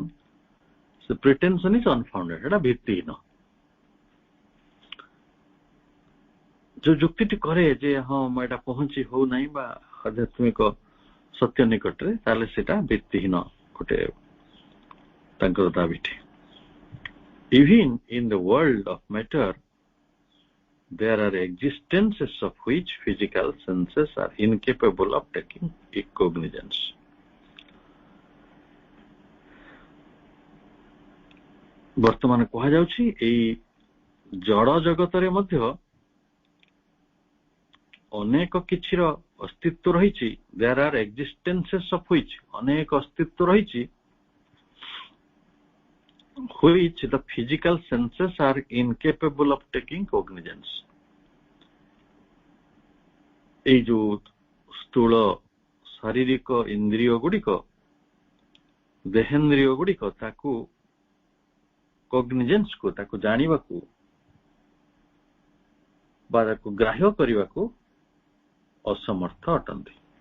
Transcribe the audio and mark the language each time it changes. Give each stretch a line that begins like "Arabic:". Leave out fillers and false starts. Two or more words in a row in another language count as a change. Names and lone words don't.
English: the pretension is unfounded,
Odia: ଏଟା ଭିତ୍ତିହୀନ। ଯୋଉ ଯୁକ୍ତିଟି କରେ ଯେ ହଁ ମୁଁ ଏଇଟା ପହଞ୍ଚି ହଉନାହିଁ ବା ଆଧ୍ୟାତ୍ମିକ ସତ୍ୟ ନିକଟରେ, ତାହେଲେ ସେଇଟା ଭିତ୍ତିହୀନ ଗୋଟେ ତାଙ୍କର ଦାବିଟି।
English: Even in the world of matter there are existences of which physical senses are incapable of taking cognizance.
Odia: ବର୍ତ୍ତମାନ କୁହାଯାଉଛି ଏଇ ଜଡ଼ ଜଗତରେ ମଧ୍ୟ ଅନେକ କିଛିର ଅସ୍ତିତ୍ୱ ରହିଛି।
English: there are existences of which,
Odia: ଅନେକ ଅସ୍ତିତ୍ୱ ରହିଛି,
English: which the physical senses are incapable of taking cognizance.
Odia: ଏଇ ଯୋଉ ସ୍ଥୂଳ ଶାରୀରିକ ଇନ୍ଦ୍ରିୟ ଗୁଡିକ, ଦେହେନ୍ଦ୍ରିୟ ଗୁଡିକ ତାକୁ କଗ୍ନିଜେନ୍ସ କୁ, ତାକୁ ଜାଣିବାକୁ ବା ତାକୁ ଗ୍ରାହ୍ୟ କରିବାକୁ ଅସମର୍ଥ ଅଟନ୍ତି।